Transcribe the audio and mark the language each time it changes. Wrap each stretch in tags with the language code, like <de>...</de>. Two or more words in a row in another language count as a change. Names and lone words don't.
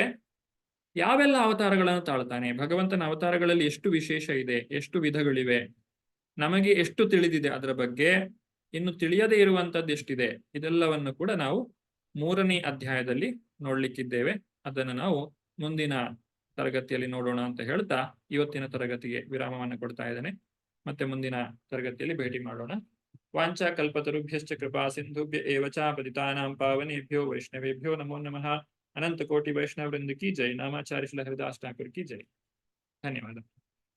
<kn>ಯಾವೆಲ್ಲ ಅವತಾರಗಳನ್ನು ತಾಳ್ತಾನೆ, ಭಗವಂತನ ಅವತಾರಗಳಲ್ಲಿ ಎಷ್ಟು ವಿಶೇಷ ಇದೆ, ಎಷ್ಟು ವಿಧಗಳಿವೆ, ನಮಗೆ ಎಷ್ಟು ತಿಳಿದಿದೆ ಅದರ ಬಗ್ಗೆ, ಇನ್ನು ತಿಳಿಯದೇ ಇರುವಂತದ್ದು ಎಷ್ಟಿದೆ, ಇದೆಲ್ಲವನ್ನು ಕೂಡ ನಾವು 3ನೇ ಅಧ್ಯಾಯದಲ್ಲಿ ನೋಡ್ಲಿಕ್ಕಿದ್ದೇವೆ. ಅದನ್ನು ನಾವು ಮುಂದಿನ ತರಗತಿಯಲ್ಲಿ ನೋಡೋಣ ಅಂತ ಹೇಳ್ತಾ ಇವತ್ತಿನ ತರಗತಿಗೆ ವಿರಾಮವನ್ನು ಕೊಡ್ತಾ ಇದ್ದೇನೆ. ಮತ್ತೆ ಮುಂದಿನ ತರಗತಿಯಲ್ಲಿ ಭೇಟಿ ಮಾಡೋಣ.</kn> <sa>ವಾಂಚಾ ಕಲ್ಪತರುಭ್ಯಶ್ಚ ಕೃಪಾ ಸಿಂಧುಭ್ಯ ಏವ ಚ ಪತಿತಾನಾಂ ಪಾವನೇಭ್ಯೋ ವೈಷ್ಣವೇಭ್ಯೋ ನಮೋ ನಮಃ.</sa> <hi>अनंत कोटि वैष्णव वृंद की जय. नामाचार्य श्री हरिदास ठाकुर की जय. धन्यवाद.</hi>